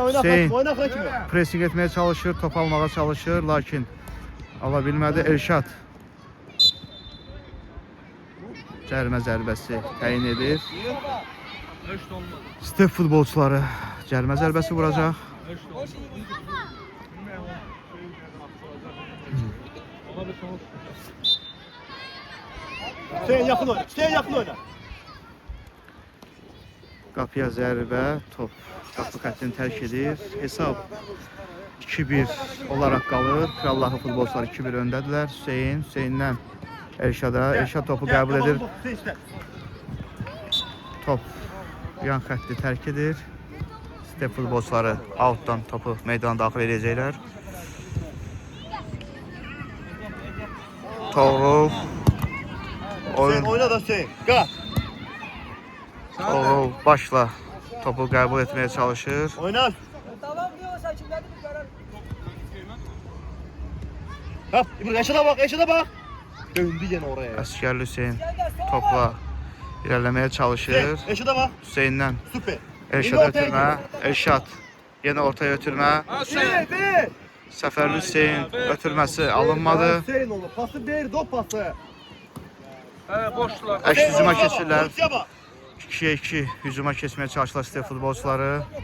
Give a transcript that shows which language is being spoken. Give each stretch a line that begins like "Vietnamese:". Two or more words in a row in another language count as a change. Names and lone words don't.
Azerbaijani: Hüseyn oyna kimi. pressing etməyə çalışır, top almağa çalışır, lakin ala bilmədi. Elşad cərimə zərbəsi təyin edir. Step futbolçuları cərimə zərbəsi vuracaq.
Turkish: Sen yakın oyna. Sen yakın oyna.
Azerbaijani: Qapıya zərbə, top qapı xəttini tərk edir. Hesab 2-1 olaraq qalır. Kralları futbolçular 2-1 öndədirlər. Hüseyndən Elşada. Elşad topu qəbul edir. Top yan xətti tərk edir. Step futbolçuları outdan topu meydana daxil edəcəklər. Toğrul
Turkish: Sen oyun oyna da sen. Gel.
Azerbaijani: Toğrul başla topu qəbul etməyə çalışır.
Turkish: Oyna. Tamam diyorsan şimdi hadi bir karar. Hop. İbrahim eşine bak. Döndü yine oraya.
Azerbaijani: Əskərli Hüseyn topla irəliləməyə çalışır.
Turkish: Eşine bak.
Azerbaijani: Hüseyndən
Turkish: Süper.
Azerbaijani: Elşad ötürmə. Elşad yenə ortaya ötürmə. Bir. Səfərli Hüseyn ötürməsi alınmadı.
Turkish: Hüseyin oğlum. Pası bir. Top pası. Boşlar.
Azerbaijani: Əks hücuma keçirlər.
Turkish: Pozisyona bak.
Azerbaijani: 2-yə 2 hücuma keçməyə çalışırlar Step futbolçuları.